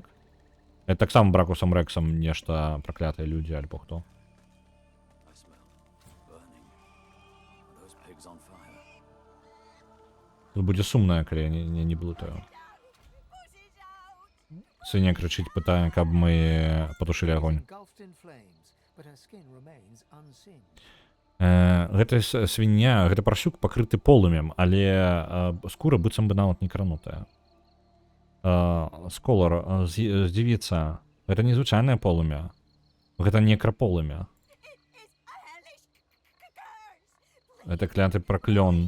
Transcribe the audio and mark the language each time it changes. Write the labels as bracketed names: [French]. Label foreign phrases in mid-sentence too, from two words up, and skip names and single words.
[Belarusian] Это таксама Бракусам Рексам нешта праклятыя людзі, альбо хто. Тут будзе сумная, калі я не блытаю. Свіння крычыць, пытае, каб мы патушылі агонь. [English] Engulfed in flames, but her skin remains unsinged. [Belarusian] Гэта свіння, гэта парсюк пакрыты полымем, але скура быццам бы нават не кранутая. Сколар, здзівіцца, гэта незвычайнае полымя. Гэта некраполымя. Гэта кляты праклён.